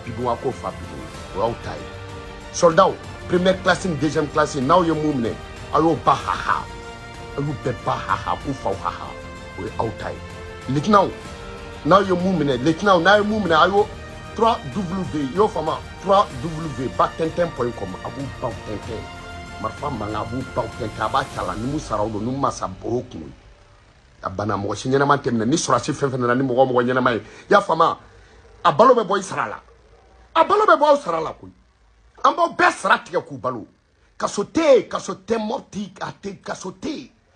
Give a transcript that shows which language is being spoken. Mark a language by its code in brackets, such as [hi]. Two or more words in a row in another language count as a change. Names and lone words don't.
[bm] bidun a k'o fa bidun o y'aw ta ye [fr] soldat première classe [bm] ni [fr] deuxième classe [bm] n'aw ye mun minɛ a y'o ba haha a y'u bɛɛ ba haha a k'u faw haha o ye aw ta ye lieutenant n'aw ye mun minɛ lieutenant n'a ye mun minɛ a y'o 3W i y'o faamu 3W batɛntɛn.com a b'u baw tɛntɛn marifa mankan a b'u baw tɛntɛn a b'a cala ni mu saraw don ni mu ma sa o y'o kun ye a banna mɔgɔ si ɲɛnama tɛ minɛ ni sɔrɔsi fɛn fɛn nana ni mɔgɔ ɲɛnama ye i y'a faamu a balo bɛ bɔ i sara la a balo bɛ bɔ aw sara la koyi an b'aw bɛɛ sara tigɛ k'u balo kaso tɛ mɔti a tɛ kaso tɛ i